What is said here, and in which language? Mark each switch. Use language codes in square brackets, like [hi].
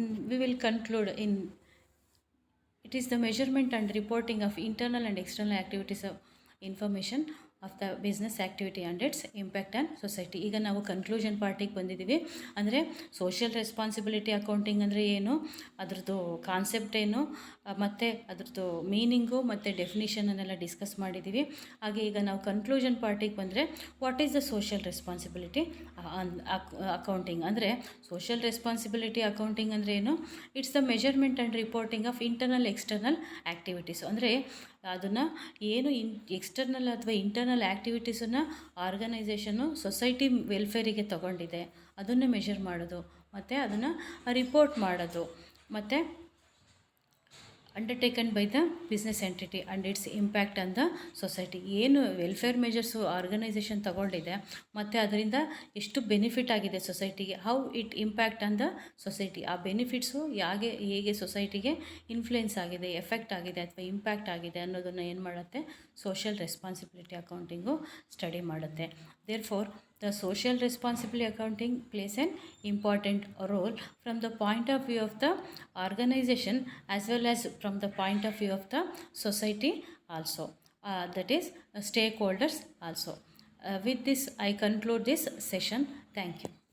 [en] We will conclude in it is the measurement and reporting of internal and external activities of information of the business activity and its impact on society. [kn] ಈಗ ನಾವು conclusion ಪಾರ್ಟಿಗೆ ಬಂದಿದ್ದೀವಿ. ಅಂದರೆ social responsibility accounting ಅಂದರೆ ಏನು, ಅದರದ್ದು concept ಏನು, ಮತ್ತು ಅದರದ್ದು ಮೀನಿಂಗು ಮತ್ತು ಡೆಫಿನಿಷನನ್ನೆಲ್ಲ ಡಿಸ್ಕಸ್ ಮಾಡಿದ್ದೀವಿ. ಹಾಗೆ ಈಗ ನಾವು ಕನ್ಕ್ಲೂಷನ್ ಪಾರ್ಟಿಗೆ ಬಂದರೆ [en] What is the social responsibility accounting. [kn] ಅಂದರೆ ಸೋಷಿಯಲ್ ರೆಸ್ಪಾನ್ಸಿಬಿಲಿಟಿ ಅಕೌಂಟಿಂಗ್ ಅಂದರೆ ಏನು, [en] It's the measurement and reporting of internal external activities. [kn] ಅಂದರೆ ಅದನ್ನು ಏನು ಎಕ್ಸ್ಟರ್ನಲ್ ಅಥವಾ ಇಂಟರ್ನಲ್ ಆ್ಯಕ್ಟಿವಿಟೀಸನ್ನು ಆರ್ಗನೈಸೇಷನ್ನು ಸೊಸೈಟಿ ವೆಲ್ಫೇರಿಗೆ ತಗೊಂಡಿದೆ ಅದನ್ನು ಮೆಷರ್ ಮಾಡೋದು, ಮತ್ತು ಅದನ್ನು ರಿಪೋರ್ಟ್ ಮಾಡೋದು, ಮತ್ತು [en] Undertaken by the business entity and its impact on the society. [kn] ಏನು ವೆಲ್ಫೇರ್ ಮೆಜರ್ಸು ಆರ್ಗನೈಸೇಷನ್ ತಗೊಂಡಿದೆ ಮತ್ತು ಅದರಿಂದ ಎಷ್ಟು ಬೆನಿಫಿಟ್ ಆಗಿದೆ ಸೊಸೈಟಿಗೆ, [en] how it impact on the society, [kn] ಆ ಬೆನಿಫಿಟ್ಸು ಹೇಗೆ ಸೊಸೈಟಿಗೆ ಇನ್ಫ್ಲುಯೆನ್ಸ್ ಆಗಿದೆ, ಎಫೆಕ್ಟ್ ಆಗಿದೆ ಅಥವಾ ಇಂಪ್ಯಾಕ್ಟ್ ಆಗಿದೆ ಅನ್ನೋದನ್ನು ಏನು ಮಾಡುತ್ತೆ ಸೋಷಿಯಲ್ ರೆಸ್ಪಾನ್ಸಿಬಿಲಿಟಿ ಅಕೌಂಟಿಂಗು ಸ್ಟಡಿ ಮಾಡುತ್ತೆ. [en] Therefore the social responsibility accounting plays an important role from the point of view of the organization as well as from the point of view of the society also, that is stakeholders also. With this I conclude this session. Thank you.